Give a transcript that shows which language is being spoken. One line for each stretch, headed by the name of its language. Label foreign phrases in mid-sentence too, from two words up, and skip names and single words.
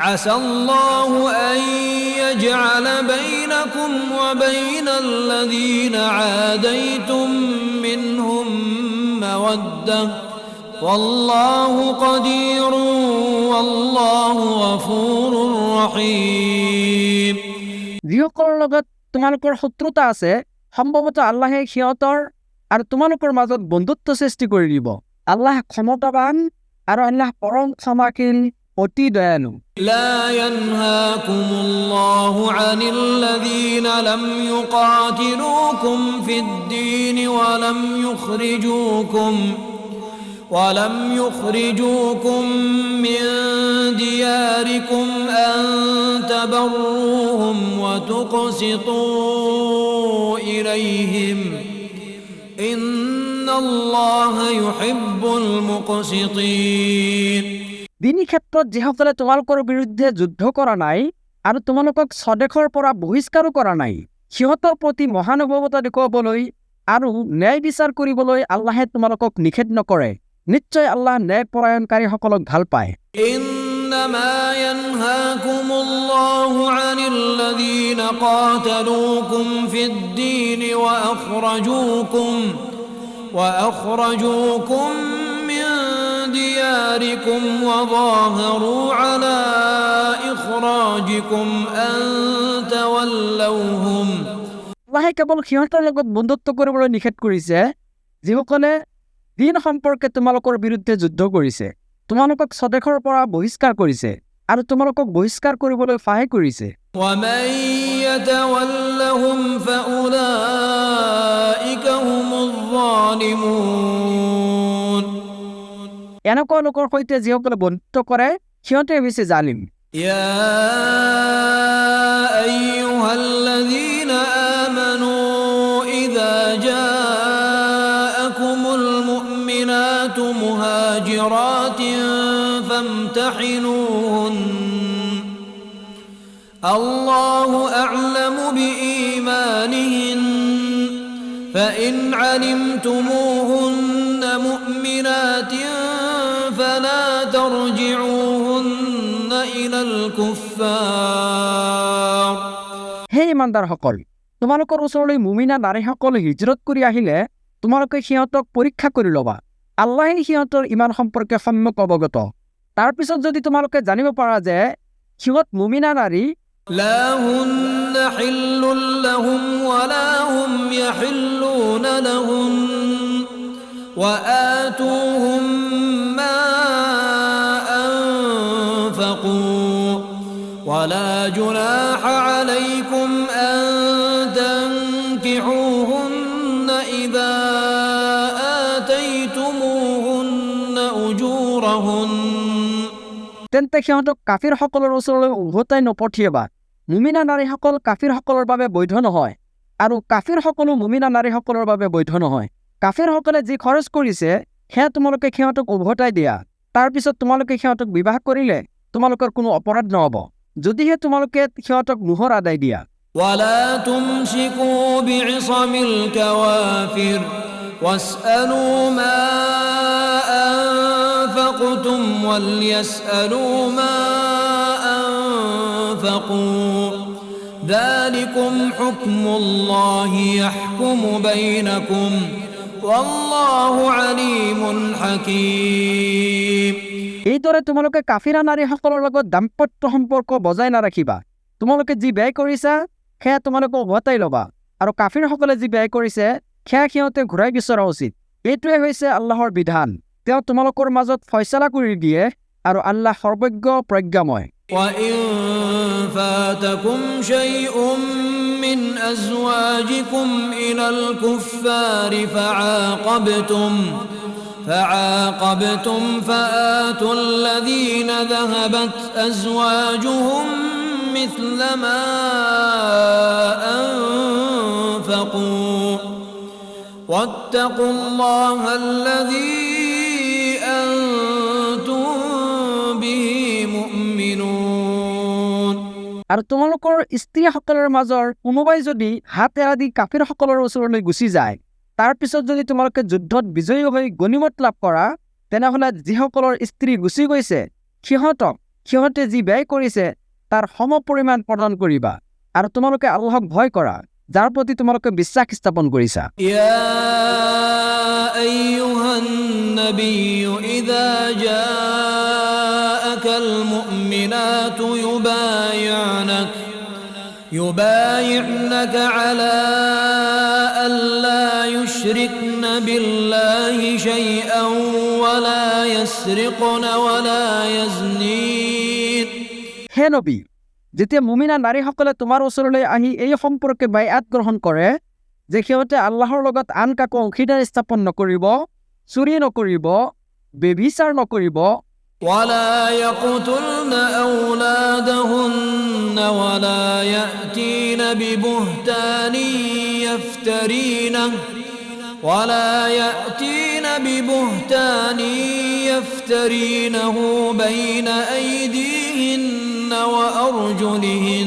Arabic: عسى الله أن يجعل بينكم وبين الذين عاديتم منهم مودة والله قدير والله غفور رحيم
Assamese: যিসকলৰ লগত তোমালোকৰ শত্ৰুতা আছে সম্ভৱতঃ আল্লাহে সিহঁতৰ আৰু তোমালোকৰ মাজত বন্ধুত্ব সৃষ্টি কৰি দিব আল্লাহ ক্ষমতাবান আৰু আল্লাহ পৰম ক্ষমাশীল অতি দয়ালু
Arabic: لا ينهاكم الله عن الذين لم يقاتلوكم في الدين ولم يخرجوكم من دياركم أن تبروهم وتقسطوا إليهم إن الله يحب المقسطين
Assamese: দিনী ক্ষেত্ৰত যিসকলে তোমালোকৰ বিৰুদ্ধে যুদ্ধ কৰা নাই আৰু তোমালোকক স্বদেশৰ পৰা বহিষ্কাৰো কৰা নাই সিহঁতৰ প্ৰতি মহানুভৱতা দেখুৱাবলৈ আৰু ন্যায় বিচাৰ কৰিবলৈ আল্লাহে তোমালোকক নিষেধ নকৰে নিশ্চয় আল্লাহ ন্যায়পৰায়ণকাৰীসকলক ভাল পায়
Arabic: إنما ينهاكم الله عن الذين قاتلوكم في الدين وأخرجوكم من دياركم وظاهروا على إخراجكم أن تولوهم
Assamese: আল্লাহে কেৱল সিহঁতৰ লগত বন্ধুত্ব কৰিবলৈ নিষেধ কৰিছে যিসকলে দিন সম্পৰ্কে তোমালোকৰ বিৰুদ্ধে যুদ্ধ কৰিছে তোমালোকক স্বদেশৰ পৰা বহিষ্কাৰ কৰিছে আৰু তোমালোকক বহিষ্কাৰ কৰিবলৈ সহায় কৰিছে
Arabic: ومن يتولهم فأولئك هم الظالمون
Assamese: এনেকুৱা লোকৰ সৈতে যিসকলে বন্ধুত্ব কৰে সিহঁতে বেছি জালিম
Arabic: يا أيها الذين آمنوا إذا جاءكم المؤمنات مهاجرات فامتحنوهن الله أعلم بإيمانهن فإن علمتموهن مؤمنات فلا ترجعوهن إلى الكفار
Assamese: হে ইমানদাৰসকল তোমালোকৰ ওচৰলৈ মুমিনা নাৰীসকল হিজৰত কৰি আহিলে তোমালোকে সিহঁতক পৰীক্ষা কৰি ল'বা আল্লাহে সিহঁতৰ ইমান সম্পৰ্কে সম্যক অৱগত তাৰ পিছত যদি তোমালোকে জানিব পাৰা যে সিহঁত মুমিনা নাৰী
Arabic: لا هن حل لهم ولا هم يحلون لهن وآتوهم ما أنفقوا ولا جناح عليكم أن تنكحوهن إذا آتيتموهن أجورهن
Assamese: তেন্তে সিহঁতক কাফিৰসকলৰ ওচৰলৈ উভতাই নপঠিয়াবা মুমিনা নাৰীসকল কাফিৰসকলৰ বাবে বৈধ নহয় আৰু কাফিৰসকলো মুমিনা নাৰীসকলৰ বাবে বৈধ নহয় কাফিৰসকলে যি খৰচ কৰিছে সেয়া তোমালোকে সিহঁতক উভতাই দিয়া তাৰ পিছত তোমালোকে সিহঁতক বিবাহ কৰিলে তোমালোকৰ কোনো অপৰাধ নহব যদিহে তোমালোকে সিহঁতক মোহৰ আদায় দিয়া
Arabic: ولا تمسكوا بعصم الكوافر واسألوا ما أنفقتم وليسألوا ما أنفقوا ذلكم حكم الله يحكم بينكم والله عليم حكيم
Assamese: এইদৰে তোমালোকে কাফিৰা নাৰীসকলৰ লগত দাম্পত্য সম্পৰ্ক বজাই নাৰাখিবা তোমালোকে যি ব্যয় কৰিছা সেয়া তোমালোকে উভতাই ল'বা আৰু কাফিৰসকলে যি ব্যয় কৰিছে সেয়া সিহঁতে ঘূৰাই বিচৰা উচিত এইটোৱে হৈছে আল্লাহৰ বিধান তেওঁ তোমালোকৰ মাজত ফয়সালা কৰি দিয়ে আৰু আল্লাহ সৰ্বজ্ঞ প্ৰজ্ঞাময়
Arabic: وإن فاتكم شيء من أزواجكم إلى الكفار فعاقبتم فآتوا الذين ذهبت أزواجهم مثل ما أنفقوا واتقوا الله الذي أنتم به مؤمنون
Assamese: আৰু তোমালোকৰ স্ত্ৰীসকলৰ মাজৰ কোনোবাই যদি হাত এৰা দি কাফিৰসকলৰ ওচৰলৈ গুচি যায় তাৰ পিছত যদি তোমালোকে যুদ্ধত বিজয়ী হৈ গনিমত লাভ কৰা তেনেহলে যিসকলৰ স্ত্ৰী গুচি গৈছে সিহঁতক সিহঁতে যি ব্যয় কৰিছে তাৰ সম পৰিমাণ প্ৰদান কৰিবা আৰু তোমালোকে আল্লাহক ভয় কৰা যাৰ প্ৰতি তোমালোকে বিশ্বাস স্থাপন কৰিছা
Arabic: يا أيها النبي إذا جاءك المؤمنات يبايعنك على ألا يشركن بالله شيئا ولا يسرقن ولا يزنين
Assamese: হে নবী যেতিয়া মুমিনা নাৰীসকলে তোমাৰ ওচৰলৈ আহি এই সম্পৰ্কে বাইআত গ্ৰহণ কৰে যে সিহঁতে আল্লাহৰ লগত আন কাকো অংশীদাৰ স্থাপন নকৰিব চুৰি নকৰিব বেভিচাৰ নকৰিব
Arabic: ولا يقتلن أولادهن ولا يأتين ببهتان يفترينه بين أيديهن وأرجلهن